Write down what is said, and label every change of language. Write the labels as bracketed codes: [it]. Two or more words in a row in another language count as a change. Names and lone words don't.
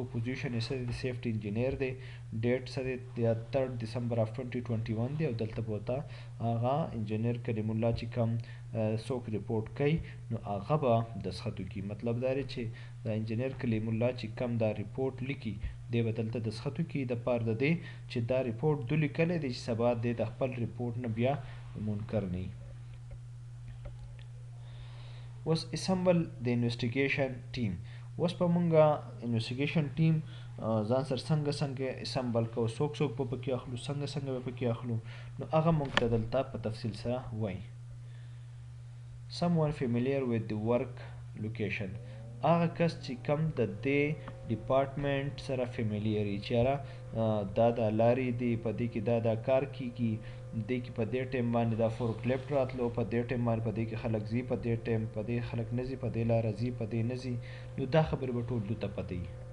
[ps] پوزیشن یې څه دی [en] safety engineer [ps] دی ډیټ څه دی د 3 [en] December of [ps] 2021 دی او دلته به ورته هغه انجینیر کلیم الله چې کوم څوک ریپورټ کوي نو هغه به دسخط وکړي مطلب دا دی چې د انجینیر کلیم الله چې کوم دا ریپورټ لیکي دی به دلته دسخط وکړي د پاره د دې چې دا ریپورټ ده لیکلی دی چې سبا دی د خپل ریپورټ نه بیا منکر نه وي اوس اسمبل د [en] investigation team [ps] اوس په مونږه [en] investigation team [ps] ځان سره څنګه اسمبل کوو څوک به پکې اخلو څنګه به پکې اخلو نو هغه مونږ ته دلته په تفصیل سره وایي [en] someone familiar with the work location [ps] هغه کس چې کم د دې ډپارټمنټ سره فیملییر وي چې یاره دا د لارې دی په دې کې دا کار کیږي دې کې په دې ټایم باندې دا [en] fork lift [ps] راتلو په دې ټایم باندې په دې کې خلک ځي په دې ټایم په دې خلک نه ځي په دې لاره ځي په دې نه ځي نو دا خبرې به ټول دوی ته پته وي